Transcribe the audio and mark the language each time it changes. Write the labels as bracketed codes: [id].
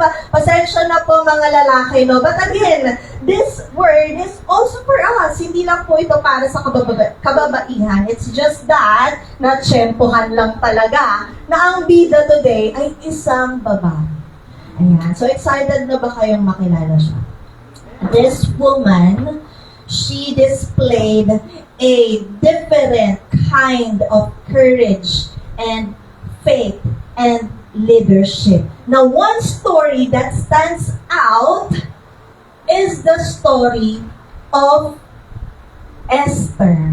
[tl] Pasensya na po mga lalaki, no? [en] But again, this word is also for us. [tl] Hindi lang po ito para sa kababaihan. [en] It's just that, [tl] na-tsempohan lang talaga, na ang bida today ay isang babae. Ayan. So, excited na ba kayong makilala siya? [en] This woman, she displayed a different kind of courage and faith and leadership. Now, one story that stands out is the story of Esther.